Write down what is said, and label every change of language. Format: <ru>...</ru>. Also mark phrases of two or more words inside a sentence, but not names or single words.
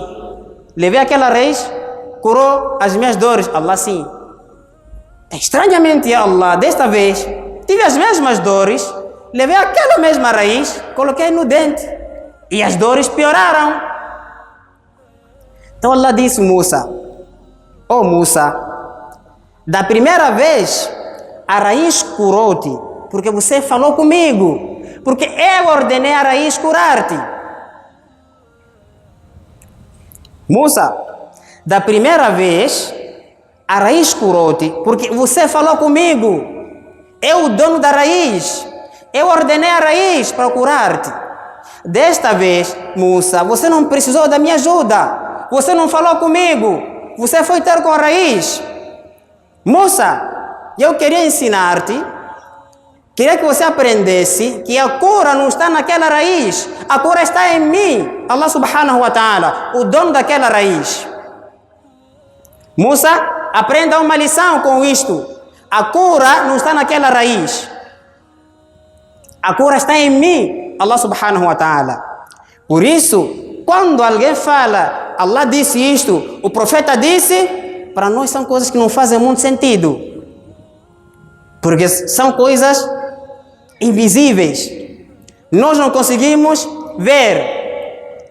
<pt>Levei aquela raiz, curou as minhas dores? Allah, sim. Estranhamente, Allah, desta vez, tive as mesmas dores, levei aquela mesma raiz, coloquei no dente e as dores pioraram. Então Allah disse: Musa, Musa, da primeira vez a raiz curou-te, porque você falou comigo, porque eu ordenei a raiz curar-te. Musa, da primeira vez a raiz curou-te, porque você falou comigo, eu o dono da raiz, eu ordenei a raiz para curar-te. Desta vez, Musa, você não precisou da minha ajuda. Você não falou comigo, você foi ter com a raiz. Musa, eu queria ensinar-te, queria que você aprendesse que a cura não está naquela raiz, a cura está em mim,</pt> <ar>الله سبحانه وتعالى,</ar> <pt>o dono daquela raiz. Musa, aprenda uma lição com isto, a cura não está naquela raiz, a cura está em mim,</pt> <ar>الله سبحانه وتعالى.</ar> <pt>Por isso, quando alguém fala, Allah disse isto, o profeta disse, para nós são coisas que não fazem muito sentido. Porque são coisas invisíveis. Nós não conseguimos ver.</pt>